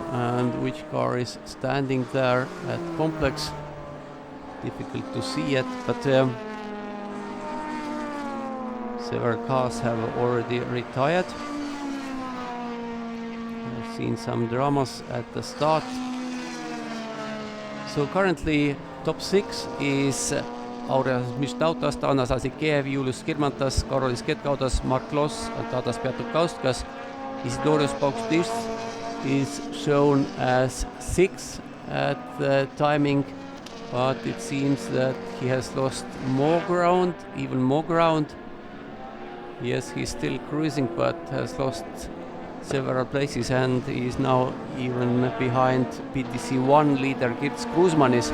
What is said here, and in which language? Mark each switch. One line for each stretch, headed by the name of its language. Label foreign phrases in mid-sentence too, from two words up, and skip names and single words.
English: And which car is standing there at complex, difficult to see yet, but several cars have already retired. I've seen some dramas at the start. So currently top 6 is Aureas Mistautas, Tanas Azikev, Julius Skirmantas, Karolis Ketkaudas, Mark Loss and Tadas Piatukauskas. Isidorius BaTCC is shown as 6th at the timing, but it seems that he has lost more ground, even more ground. Yes, he's still cruising, but has lost several places, and he is now even behind BTC1 leader Girts Kruzmanis.